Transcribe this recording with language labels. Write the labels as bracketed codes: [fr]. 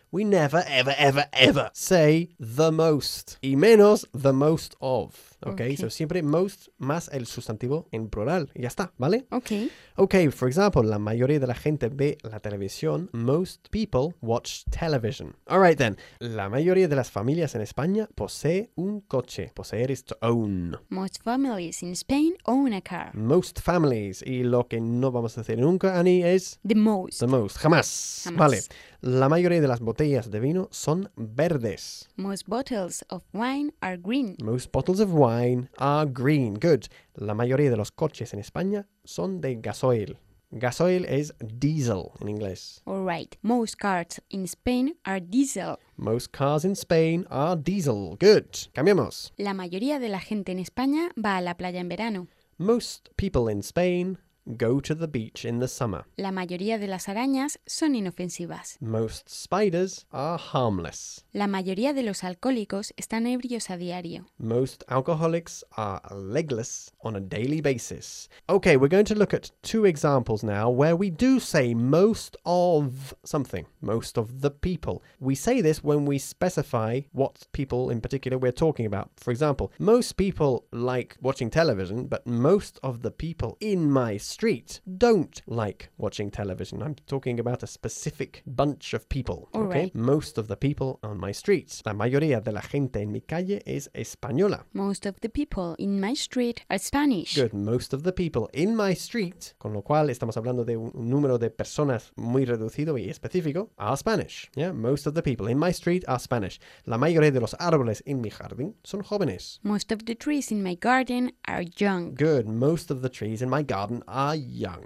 [en] We never, ever, ever, ever say the most. [es] Y menos [en] the most of. Okay? [es] Okay. So siempre most más el sustantivo en plural. Y ya está, ¿vale? [en] Okay. Okay, for example, [es] la mayoría de la gente ve la televisión. [en] Most people watch television. All right then. [es] La mayoría de las familias en España posee un coche. [en] Poseer is to own. Most families in Spain own a car. Most families. [es] Y lo que no vamos a decir nunca, Annie, es... [en] The most. The most. [es] Jamás. Jamás. Vale. La mayoría de las botellas de vino son verdes. [en] Most bottles of wine are green. Most bottles of wine are green. Good. [es] La mayoría de los coches en España son de gasoil. [en] Gasoil is diesel in English. All right. Most cars in Spain are diesel. Most cars in Spain are diesel. Good. [es] Cambiamos. La mayoría de la gente en España va a la playa en verano. [en] Most people in Spain go to the beach in the summer. [es] La mayoría de las arañas son inofensivas. [en] Most spiders are harmless. [es] La mayoría de los alcohólicos están ebrios a diario. [en] Most alcoholics are legless on a daily basis. Okay, we're going to look at two examples now where we do say most of something, most of the people. We say this when we specify what people in particular we're talking about. For example, most people like watching television, but most of the people in my street don't like watching television. I'm talking about a specific bunch of people. All okay? Right. Most of the people on my street. [es] La mayoría de la gente en mi calle es española. [en] Most of the people in my street are Spanish. Good. Most of the people in my street, [es] con lo cual estamos hablando de un número de personas muy reducido y específico, [en] are Spanish. Yeah? Most of the people in my street are Spanish. [es] La mayoría de los árboles en mi jardín son jóvenes. [en] Most of the trees in my garden are young. Good. Most of the trees in my garden are young.